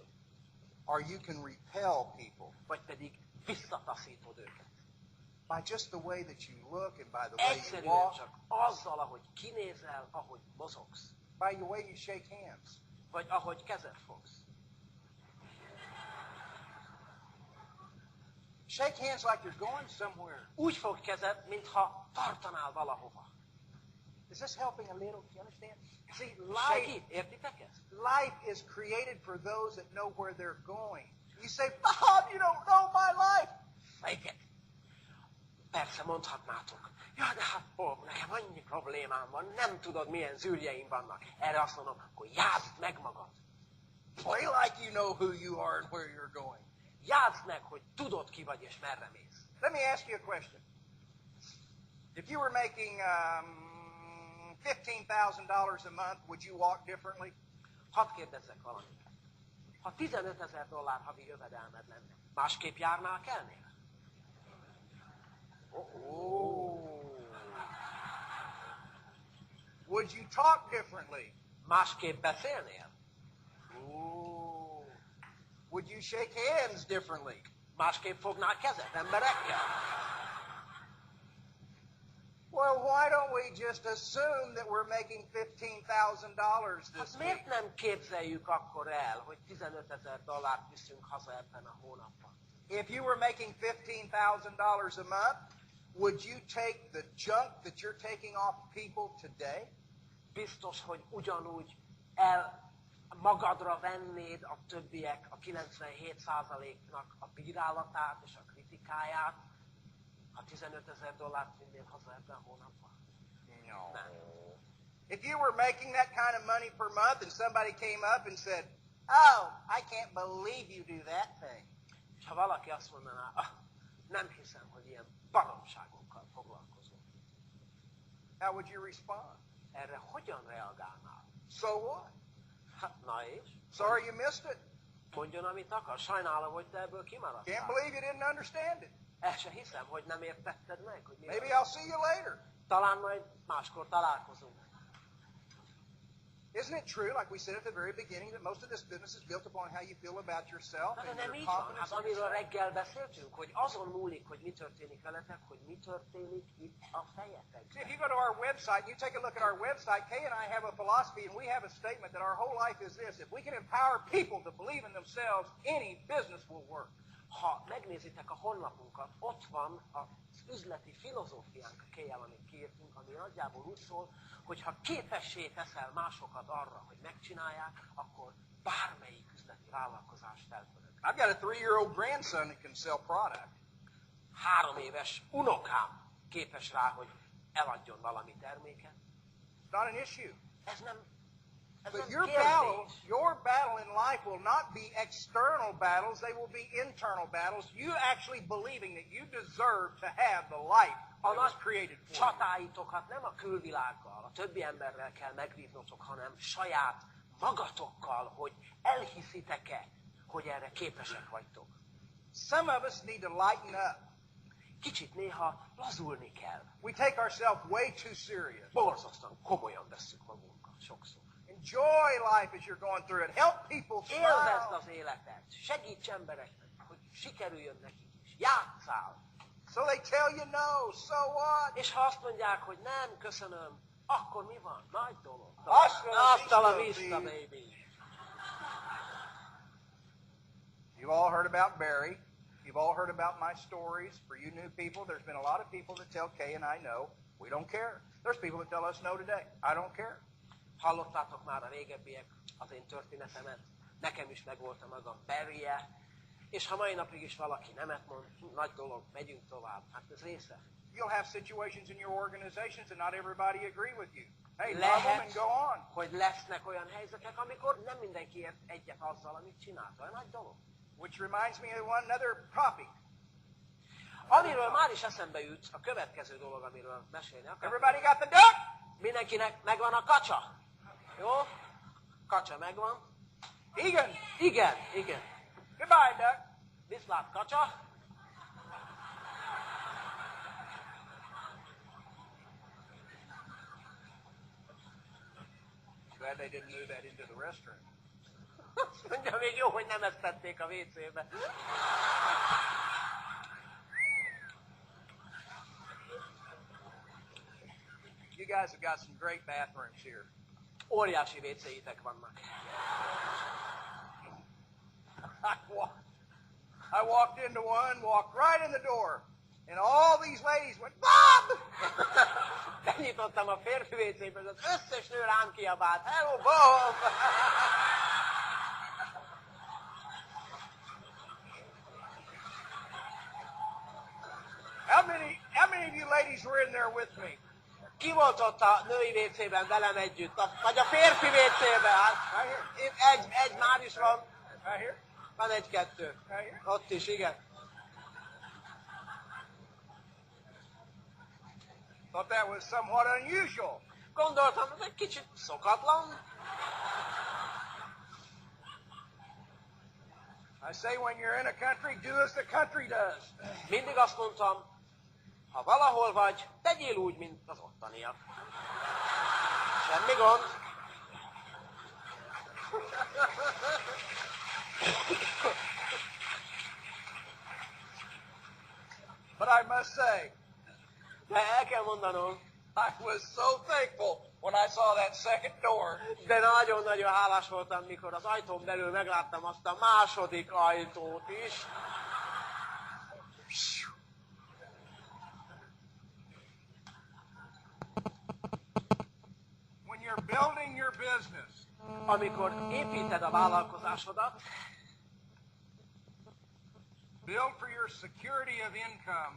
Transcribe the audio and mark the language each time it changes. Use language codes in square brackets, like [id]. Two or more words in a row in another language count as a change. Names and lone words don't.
[en] Or you can repel people [hu] Vagy pedig visszataszítod őket. [en] by just the way that you look and by the way you [hu] Egyszerűen [en] walk, [hu] csak azzal, ahogy kinézel, ahogy mozogsz. [en] by the way you shake hands. [hu] Vagy ahogy kezet fogsz. [en] Shake hands like you're going somewhere. [hu] Úgy fog kezed, mintha tartanál valahova. [en] Is this helping a little? Do you understand? See, [hu] Segít, értitek ezt? [en] life is created for those that know where they're going. You say, Bob, you don't know my life. [hu] Melyiket? Persze mondhatnátok. Ja, de hát Bob, nekem annyi problémám van, nem tudod, milyen zűrjeim vannak. Erre azt mondom, akkor játszd meg magad. [en] Play like you know who you are and where you're going. [hu] Játszd meg, hogy tudod, ki vagy és merre mész. [en] Let me ask you a question. If you were making $15,000 a month, would you walk differently? [hu] Hadd kérdezzek valamit. Ha $15,000 havi jövedelmed lenne, másképp járnál kellnél? [en] Oh. Would you talk differently? [hu] Másképp beszélnél? [en] Oh. Would you shake hands differently? [hu] Másképp fognál kezet emberekkel? [en] Well, why don't we just assume that we're making $15,000 this [hu] Hát [en] week? [hu] miért nem képzeljük akkor el, hogy $15,000 viszünk haza ebben a hónapban? [en] If you were making $15,000 a month, would you take the junk that you're taking off people today? [hu] Biztos, hogy ugyanúgy magadra vennéd a többiek, a 97%-nak a bírálatát és a kritikáját, ha $15,000 vinnél haza ebben a hónapban? [en] No. [hu] Nem. [en] If you were making that kind of money per month and somebody came up and said, "Oh, I can't believe you do that thing." [hu] És ha valaki azt mondaná, nem hiszem, hogy ilyen baromságokkal foglalkozol. [en] How would you respond? [hu] Erre hogyan reagálnál? [en] So what? [hu] Hát, na és? [en] Sorry you missed it. [hu] Mondjon, amit akar. Sajnálom, hogy te ebből [en] Can't [hu] kimaradtál. [en] believe you didn't understand it. [hu] El se hiszem, hogy nem értetted meg, hogy mi [en] Maybe [hu] van. [en] I'll see you later. [hu] Talán majd máskor találkozunk. [en] Isn't it true, like we said at the very beginning, that most of this business is built upon how you feel about yourself [hu] Na, de [en] and [hu] nem [en] your [hu] így van. [en] confidence [hu] Hát [en] in [hu] amiről [en] yourself? [hu] reggel beszéltünk, hogy azon múlik, hogy mi történik veletek, hogy mi történik itt a [en] See, if [hu] fejetekben. [en] you go to our website, you take a look at our website, Kay and I have a philosophy and we have a statement that our whole life is this: if we can empower people to believe in themselves, any business will work. [hu] Ha megnézitek a honlapunkat, ott van az üzleti filozófiánk a Kéjjel, amit kiírtunk, ami nagyjából úgy szól, hogy ha képessé teszel másokat arra, hogy megcsinálják, akkor bármelyik üzleti vállalkozás felfölöd. [en] I've got a 3-year-old grandson that can sell product. [hu] 3 éves unokám képes rá, hogy eladjon valami terméket. [en] It's not an issue. [hu] Ez nem [en] But [hu] kérdés. [en] your battle in life will not be external battles, they will be internal battles. You actually believing that you deserve to have the life [hu] A [en] that was [hu] nagy [en] created for you. [hu] csatáitokat nem a külvilággal, a többi emberrel kell megvívnotok, hanem saját magatokkal, hogy elhiszitek-e, hogy erre képesek vagytok. [en] Some of us need to lighten up. [hu] Kicsit néha lazulni kell. [en] We take ourselves way too serious. [hu] Borzasztóan komolyan vesszük magunkat sokszor. [en] Enjoy life as you're going through it. Help people [hu] Élvezd [en] smile. [hu] az életet. Segíts embereknek, hogy sikerüljön nekik is. Játsszál. [en] So they tell you no, so what? [hu] És ha azt mondják, hogy nem, köszönöm, akkor mi van? Nagy dolog. [es] Hasta la vista, vista, [en] baby. You've all heard about Barry. You've all heard about my stories. For you new people, there's been a lot of people that tell Kay and I no. We don't care. There's people that tell us no today. I don't care. [hu] Hallottátok már a régebbiek az én történetemet. Nekem is megvolt a maga Barry-je. És ha mai napig is valaki nemet mond, nagy dolog, megyünk tovább. Hát ez része. [en] You'll have situations in your organizations and not everybody agree with you. Hey, love them and [hu] Lehet, [en] go on. [hu] hogy lesznek olyan helyzetek, amikor nem mindenki ért egyet azzal, amit csinálta. Ez nagy dolog. [en] Which reminds me of one another topic. [hu] Amiről már is eszembe jut, a következő dolog, amiről mesélni akarok. [en] Everybody got the duck? [hu] Mindenkinek megvan a kacsa? Jó? Kacsa megvan. Egan. Igen, igen. [en] Goodbye, duck. [hu] Viszlát kacsa. [en] Glad they didn't move that into the restroom. [hu] Azt mondja, még jó, hogy nem ezt tették a WC-be. [en] You guys have got some great bathrooms here. [hu] Óriási WC-itek vannak. [en] I walked into one, walked right in the door, and all these ladies went, Bob! [hu] Benyitottam a férfi WC-be, az összes nő rám kiabált. [en] Hello, Bob! How many of you ladies were in there with me? [hu] Ki volt ott a női WC-ben velem együtt? Vagy a férfi WC-ben? Hát, egy már is van. [en] Right here? [hu] Van egy-kettő. [en] Right here? [hu] Ott is, igen. [en] Thought that was somewhat unusual. [hu] Gondoltam, ez egy kicsit szokatlan. [en] I say when you're in a country, do as the country does. [hu] Mindig azt mondtam, ha valahol vagy, tegyél úgy, mint az ottaniak. Semmi gond. [en] But I must say, [hu] De el kell mondanom, [en] I was so thankful when I saw that second door. [hu] de nagyon-nagyon hálás voltam, mikor az ajtón belül megláttam azt a második ajtót is. [en] When you're building your business, [hu] Amikor építed a vállalkozásodat, [en] build for your security of income.